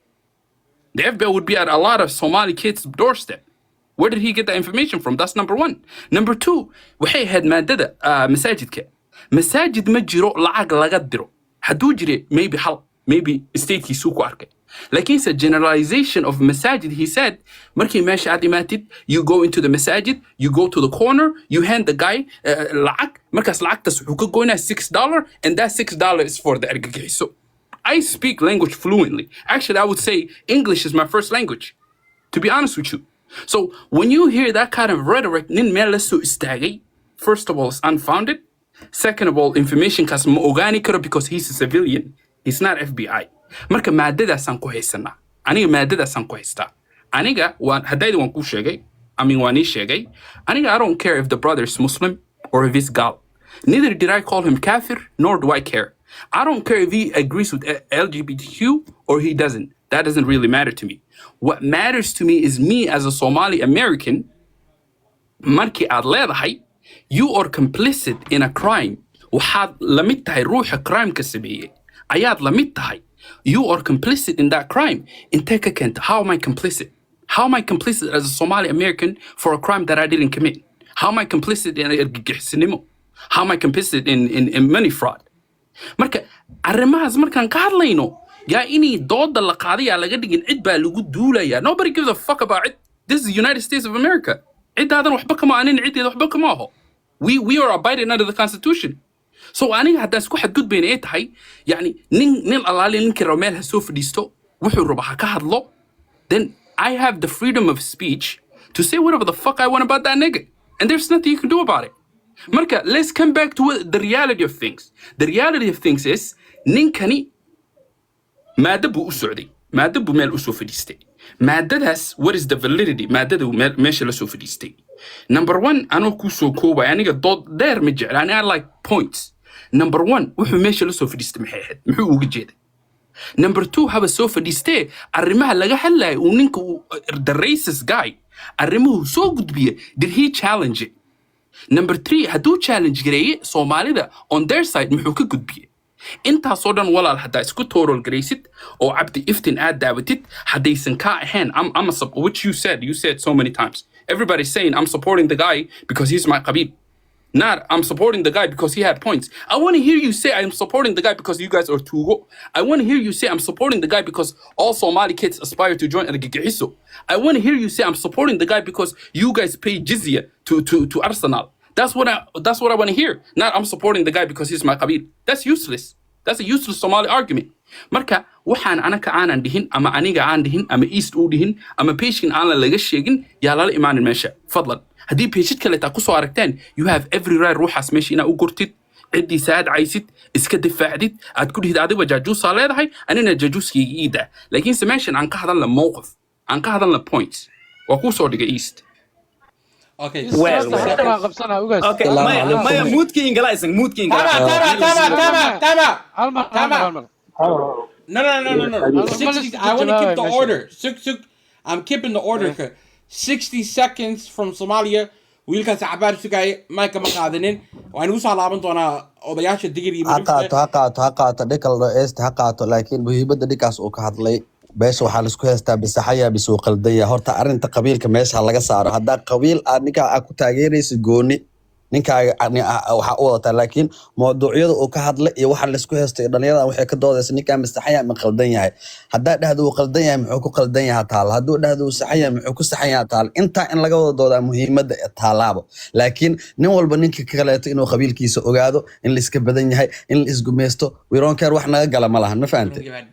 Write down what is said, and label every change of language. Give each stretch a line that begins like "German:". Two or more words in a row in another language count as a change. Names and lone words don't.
English: The FBI would be at a lot of Somali kids' doorstep. Where did he get that information from? That's number 1. Number 2,
Somali: waxay had maadada masaajidka. Masaajid ma jiro lacag laga diro. Haduu jire maybe statekiisu ku arkay.
English: Lakinse generalization of masajid, he said,
Somali: markii meesha aad imaatid,
English: you go into the masajid, you go to the corner, you hand the guy lacag,
Somali: markaas lacagtaas wuxuu ka goynaa
English: $6 and that $6 is for the argagixiso. I speak language fluently. Actually, I would say English is my first language, to be honest with you. So when you hear that kind of rhetoric,
Somali: nin meel la soo istaagay,
English: first of all, it's unfounded. Second of all, information
Somali: kaas ma ogaani karo
English: because he's a civilian. He's not FBI.
Somali: Marka maadadaasaan ku haysanaa. Aniga maadadaasaan ku haystaa. Aniga haddayda waan kuu sheegay.
English: I mean,
Somali: waan ii sheegay. Aniga,
English: I don't care if the brother is Muslim or if he's Gal. Neither did I call him kafir, nor do I care. I don't care if he agrees with LGBTQ or he doesn't. That doesn't really matter to me. What matters to me is me as a Somali American.
Somali: Marki aad leedahay,
English: you are complicit in a crime.
Somali: Waxaad la mid tahay ruuxa crime-ka sameeyey. Ayaad la mid tahay.
English: You are complicit in that crime.
Somali: Intee ka keenta?
English: How am I complicit? How am I complicit as a Somali American for a crime that I didn't commit? How am I complicit in argagixisnimo? How am I complicit in money fraud?
Somali: Marka, arrimahaas markaan ka hadlayno, yaa inay dooda la qaadaya laga dhigin cid baa lagu duulaya.
English: Nobody gives a fuck about it. This is the United States of America.
Somali: Ciddaadan waxba kama anin, ciddeeda waxba kama aho.
English: We are abiding under the Constitution.
Somali: So aniga haddaa isku xadgudbayna ay tahay, yani nin alaali ninkii rabo meel ha soo fadhiisto, wuxuu rabo ha ka hadlo,
English: then I have the freedom of speech to say whatever the fuck I want about that nigga. And there's nothing you can do about it. Marka, let's come back to the reality of things. The reality of things is,
Somali: ninkani maadabu u socday. Maadabu meel u soo fadhiistay. Maadadaas,
English: what is the validity?
Somali: Maadadu meesha la soo fadhiistay.
English: Number one,
Somali: anoo kuu soo koobay, aniga dood dheer ma jecla.
English: I like points. Number one,
Somali: wuxuu meesha la soo fadhiistay maxay ahayd? Muxuu uga jeeday?
English: Number two,
Somali: haba soo fadhiistee, arrimaha laga hadlayo uu ninka
English: the racist guy,
Somali: arrimuhu soo gudbiya,
English: did he challenge it? Number three,
Somali: hadduu challenge gareeye Soomaalida
English: on their side
Somali: muxuu ka gudbiye? Intaasoo dhan walaal haddaa isku toorol garaysid oo cabdi iftin aad daawatid haddaysan kaa ahayn,
English: which you said so many times. Everybody's saying I'm supporting the guy because he's my qabib. Not I'm supporting the guy because he had points. I want to hear you say I'm supporting the guy because you guys are Tugo. I want to hear you say I'm supporting the guy because all Somali kids aspire to join Al-Gigihiso. I want to hear you say I'm supporting the guy because you guys pay jizya to Arsenal. That's what I want to hear. Not I'm supporting the guy because he's my qabib. That's useless. That's a useless Somali argument.
Somali: Marka, waxaan anaka aanan dhihin, ama aniga aan dhihin, ama East u dhihin, ama page-kan aan la laga sheegin, yaa lala imaanin meesha. Fadlan. Haddii page kale taa kusoo aragteen,
English: you have every right
Somali: ruuxaas meesha inaa u gurtid, ciddiisa aad caysid, iska difaacdid, aad ku dhihid adiga jaajuusaa leedahay, anina jaajuuskayga iidaa. Laakiinse meeshan aan ka hadalna mowqif, aan ka hadalna points. Waa kuu soo dhiga East.
English: Okay. Well. Okay. Maya moodki ingala isang moodki ingala. Tama. No. 60, I want to keep the order. I'm keeping the order. 60 seconds from Somalia.
Somali: wiilkaas cabaar sugay Mike ma qaadanin waan ugu soo laaban doonaa odayaasha Digil iyo ha qaato dhikal eest ha qaato laakiin muhiimada dhikaas uu ka hadlay beesha waxa la isku haystaa bisaxaya bisoo qaldaya horta arinta qabiilka meesha laga saaro hadaa qabiil aad ninka ku taageeraysid gooni ninka waxa uu wata laakiin mowduucyada uu ka hadlay iyo waxa la isku haystay dhalinyarada waxay ka doodaysaa ninka bisaxaya ma qaldan yahay hadaa dhahdo uu qaldan yahay muxuu ku qaldan yahay taal haduu dhahdo uu saxaya muxuu ku saxan yahay taal inta in laga wada doodaa muhiimada taalaabo laakiin nin walba ninka ka kaleeto inuu qabiilkiisa ogaado in la iska badan yahay in la isku meesto
English: we don't care
Somali: wax naga gala malahan ma fahamtay